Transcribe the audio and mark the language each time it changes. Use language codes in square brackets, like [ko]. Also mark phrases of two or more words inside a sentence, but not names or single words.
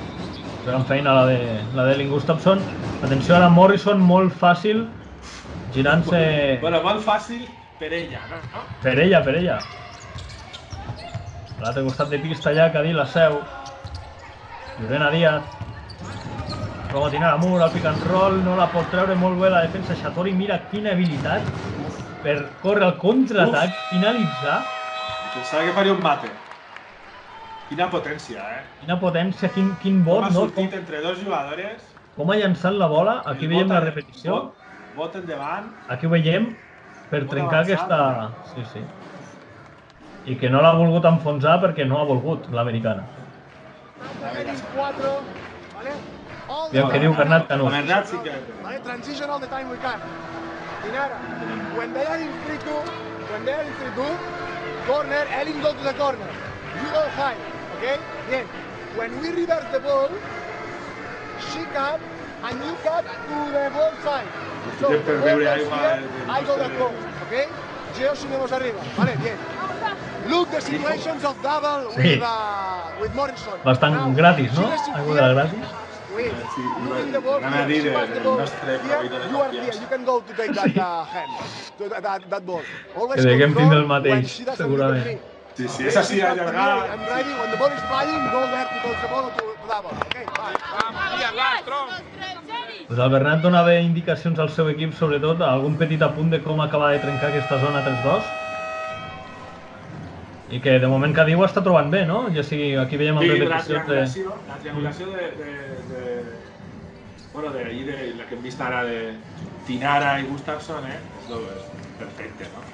[ca] Gran feina la d'Elling Gustafsson. Atenció ara, Morrison, molt fàcil, girant-se... Bueno, molt fàcil per ella, no? Per ella. A l'altre costat de pista ja, Cadí la seu. Lorena Díaz. Prova a tirar a mur, al [en] pick and roll, [ca] no la pot treure molt bé la defensa. Shatori, mira quina habilitat per córrer al contraatac, finalitzar. Pensava que faria un mate. Quina potència, Quina potència, quin bot, no? Com ha sortit entre dos jugadores. Com ha llançat la bola, aquí veiem la repetició. Bot endavant. Aquí ho veiem per trencar aquesta... Sí. I que no l'ha volgut enfonsar perquè no ha volgut l'americana. Aviam què diu Bernat Canut. Bernat sí que... [en] Transition all the time we can. Dinara, when they are in 3-2, corner, Elling go to the corner. You go high, okay? Bien. When we reverse the ball, she cut and you cut to the ball side. So the ball goes here, I go across, okay? [es] Gio subimos arriba, vale, bien. [en] Look the situations of double with Morrison. [ca] Bastant gratis, no? [es] Algo de la gratis. [en] Losing the ball, she pass the ball here, you are here, you can go to take that hand, that ball. [ca] Que deguem tindre el mateix, segurament. Sí, és així, allargar. [en] I'm driving, when the ball is flying, go there to touch the ball to double, okay? [ca] Pues el Bernat donava indicacions al seu equip, sobretot, algun petit apunt de com acabar de trencar aquesta zona 3-2. I que de moment Cadí ho està trobant bé, no? Ja sigui, aquí veiem el repetició de... La triangulació bueno, d'ahir, la que hem vist ara de Tinara i Gustafsson, és perfecte, no?